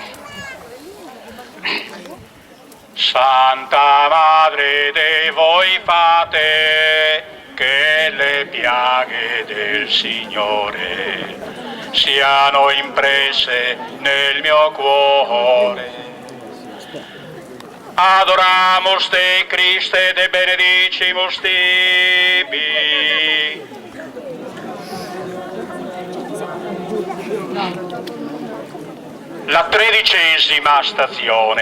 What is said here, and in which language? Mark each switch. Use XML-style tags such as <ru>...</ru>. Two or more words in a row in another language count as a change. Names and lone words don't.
<it>Santa Madre de voi fate che le piaghe del Signore siano impresse nel mio cuore.</it> <la>Adoramus te, Christe, de benedicimus tibi.</la> <it>La 13ª stazione.</it>